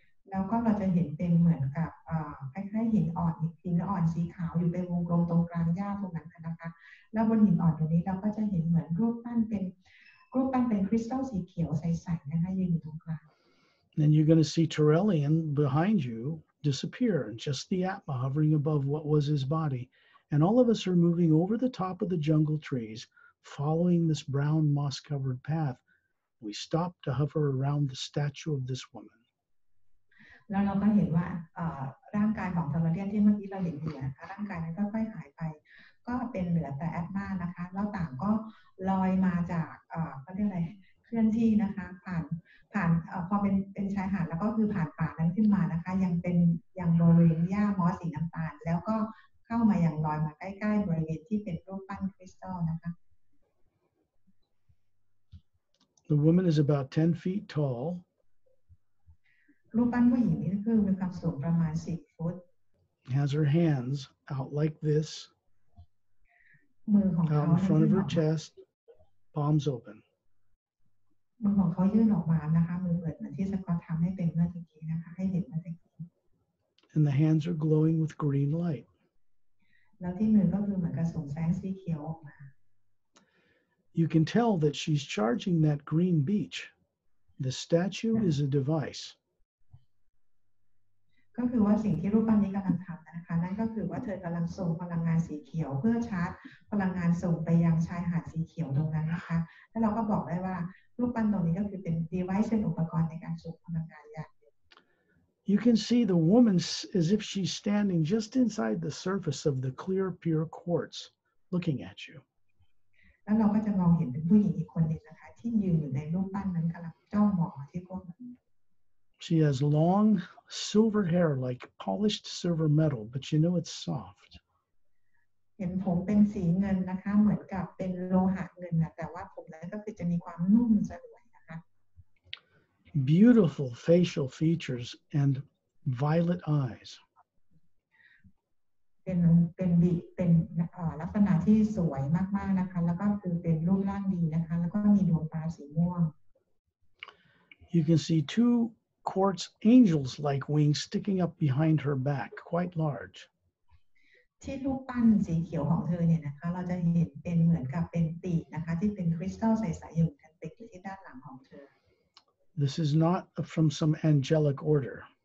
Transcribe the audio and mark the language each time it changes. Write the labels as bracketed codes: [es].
[th] แล้วก็เราจะเห็นเป็นเหมือนกับคล้ายๆหินอ่อนสีขาวอยู่เป็นวงกลมตรงกลางหญ้าตรงนั้นนะคะแล้วบนหินอ่อนตรงนี้เราก็จะเห็นเหมือนรูปปั้นเป็นคริสตัลสีเขียวใสๆนะคะยืนอยู่ตรงกลาง [en] Then you're going to see Terrellian behind you disappear, and just the Atma hovering above what was his body. And all of us are moving over the top of the jungle trees, following this brown moss-covered path. We stop to hover around the statue of this woman. [th] แล้วเราก็เห็นว่าร่างกายของทาราเลียนที่เมื่อกี้เราเห็นอยู่นะคะร่างกายนั้นก็ค่อยหายไปก็เป็นเหลือแต่แอตมานะคะแล้วต่างก็ลอยมาจากเขาเรียกอะไรเคลื่อนที่นะคะผ่านพอเป็นชายหาดแล้วก็คือผ่านป่านั้นขึ้นมานะคะยังบริเวณหญ้ามอสสีน้ำตาลแล้วก็เข้ามายังลอยมาใกล้ๆบริเวณที่เป็นรูปปั้นคริสตัลนะคะ [en] The woman is about 10 feet tall. [th] รูปปั้นผู้หญิงนี่คือมีความสูงประมาณ10 ฟุต [en] Has her hands out like this. [th] มือของ [en] out [th] เขา [en] in front of [th] ยื่น ออกมา [en] chest, palms open. [th] มือของเขายื่นออกมานะคะมือเปิดเหมือนที่สกอตทำให้เป็นเมื่อกี้นะคะให้เห็นเมื่อกี้ [en] And the hands are glowing with green light. [th] แล้วที่มือก็คือเหมือนกับส่งแสงสีเขียวออกมา [en] You can tell that she's charging that green beach. The statue is a device. [th] ก็คือว่าสิ่งที่รูปปั้นนี้กำลังทำนะคะนั่นก็คือว่าเธอกำลังส่งพลังงานสีเขียวเพื่อชาร์จพลังงานส่งไปยังชายหาดสีเขียวตรงนั้นนะคะแล้วเราก็บอกได้ว่ารูปปั้นตรงนี้ก็คือเป็น device เป็นอุปกรณ์ในการส่งพลังงานอย่าง [en] You can see the woman as if she's standing just inside the surface of the clear, pure quartz, looking at you. [th] แล้วเราก็จะมองเห็นเป็นผู้หญิงอีกคนหนึ่งนะคะที่ยืนอยู่ในรูปปั้นนั้นกำลังจ้องมองมาที่พวกมัน [en] She has long silver hair like polished silver metal, but you know it's soft. [th] เห็นผมเป็นสีเงินนะคะเหมือนกับเป็นโลหะเงินนะแต่ว่าผมนั้นก็คือจะมีความนุ่มสลวยนะคะ [en] Beautiful facial features and violet eyes. [th] เป็นลักษณะที่สวยมากๆนะคะแล้วก็คือเป็นรูปร่างดีนะคะแล้วก็มีดวงตาสีม่วง [en] You can see two quartz angels-like wings sticking up behind her back, quite large. [th] ที่รูปปั้นสีเขียวของเธอเนี่ยนะคะเราจะเห็นเป็นเหมือนกับเป็นปีกนะคะที่เป็นคริสตัลใสๆอยู่กันติดอยู่ที่ด้านหลังของเธอ [en] This is not from some angelic order.